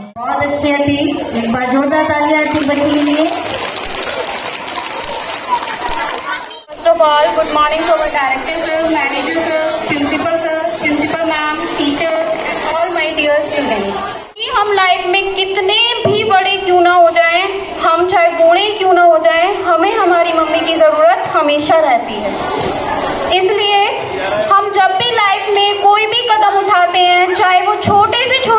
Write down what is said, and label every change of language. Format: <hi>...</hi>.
<hi>बहुत अच्छी थी, एक बार जोरदार तालियां थी बच्ची के लिए।</hi> <en>First of all, good morning to our director sir, manager sir, principal ma'am, teacher and all my dear students.</en> <hi>कि हम लाइफ में कितने भी बड़े क्यों ना हो जाएं, हम चाहे बूढ़े क्यों ना हो जाएं, हमें हमारी मम्मी की ज़रूरत हमेशा रहती है। इसलिए हम जब भी लाइफ में कोई भी कदम उठाते हैं, चाहे वो छोटे से</hi>